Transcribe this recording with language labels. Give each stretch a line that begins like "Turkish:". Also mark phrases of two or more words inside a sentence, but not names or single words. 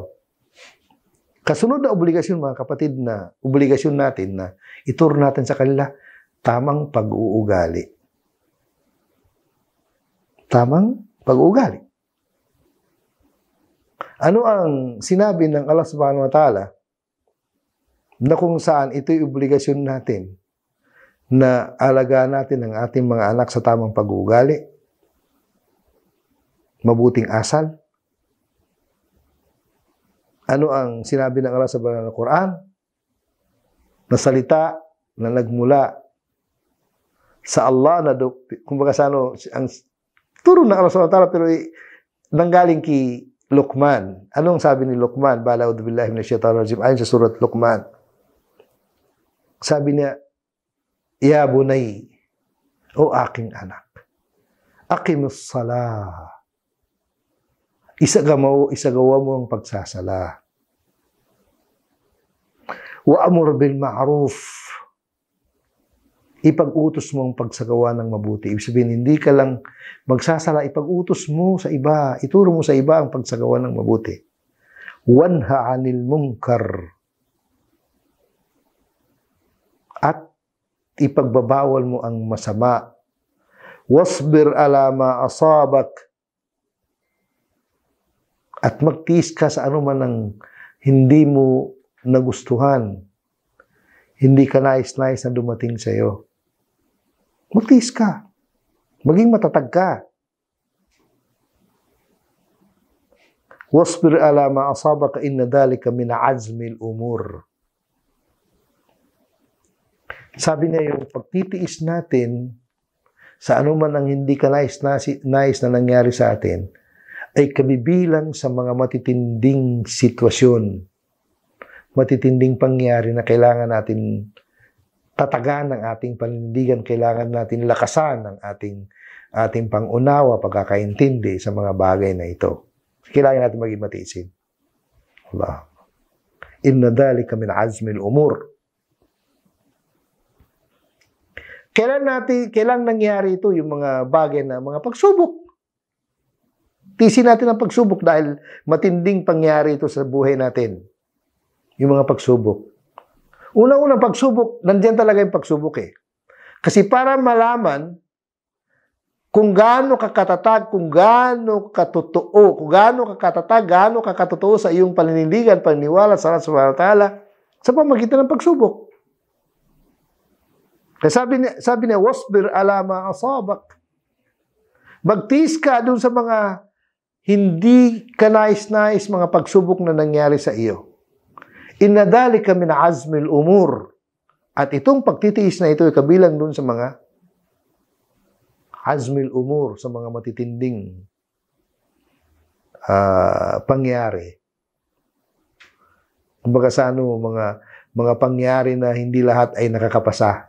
Filipino: Kasunod na obligasyon, mga kapatid, na obligasyon natin na ituro natin sa kanila, tamang pag-uugali. Tamang pag-uugali. Ano ang sinabi ng Allah
Arabic: سبحانه وتعالى
Filipino: na kung saan ito'y obligasyon natin na alagaan natin ang ating mga anak sa tamang pag-uugali, mabuting asal? Ano ang sinabi ng Allah sa banal na Quran? Na salita na nagmula sa Allah na kumbaga sa ano, ang turo ng Allah
Arabic: سبحانه وتعالى,
Filipino: pero nanggaling kay Luqman. Anong sabi ni Luqman?
Arabic: بالا أعوذ بالله من الشيطان الرجيم.
Filipino: Ayon sa surat Luqman. Sabi niya,
Arabic: يا بني,
Filipino: o aking anak,
Arabic: أقم الصلاة.
Filipino: Isagawa mo ang pagsasala.
Arabic: وأمر بالمعروف.
Filipino: Ipag-utos mo ang pagsagawa ng mabuti. Ibig sabihin, hindi ka lang magsasala, ipag-utos mo sa iba, ituro mo sa iba ang pagsagawa ng mabuti.
Arabic: وانه عن المنكر.
Filipino: At ipagbabawal mo ang masama.
Arabic: واصبر على ما أصابك.
Filipino: At magtiis ka sa anuman ang hindi mo nagustuhan. Hindi ka nais-nais na dumating sa iyo. Magtiis ka. Maging matatag ka.
Arabic: واصبر على ما أصابك إن ذلك من عزم الأمور.
Filipino: Sabi niya yung pagtitiis natin sa anuman ang hindi ka nais na nangyari sa atin ay kabibilang sa mga matitinding sitwasyon, matitinding pangyari na kailangan natin tatagan ng ating panindigan, kailangan natin lakasan ng ating pangunawa, pagkakaintindi sa mga bagay na ito. Kailangan natin maging matiisin. Allah.
Arabic: إن ذلك من عزم الأمور.
Filipino: Kailan nangyari ito, yung mga bagay na mga pagsubok. Tiisin natin ang pagsubok dahil matinding pangyari ito sa buhay natin. Yung mga pagsubok. Unang-unang pagsubok, nandiyan talaga yung pagsubok eh. Kasi para malaman kung gaano ka katatag, kung gaano katotoo, kung gaano ka katatag, gaano ka katotoo sa iyong paninindigan, paniniwala sa Allah
Arabic: سبحانه وتعالى,
Filipino: sa pamagitan ng pagsubok. Kaya sabi niya,
Arabic: واصبر على ما أصابك.
Filipino: Magtiis ka dun sa mga hindi ka nais-nais mga pagsubok na nangyari sa iyo.
Arabic: إن ذلك من عزم الأمور.
Filipino: At itong pagtitiis na ito ay kabilang dun sa mga
Arabic: عزم الأمور,
Filipino: sa mga matitinding pangyari. Kumbaga sa mga pangyari na hindi lahat ay nakakapasa.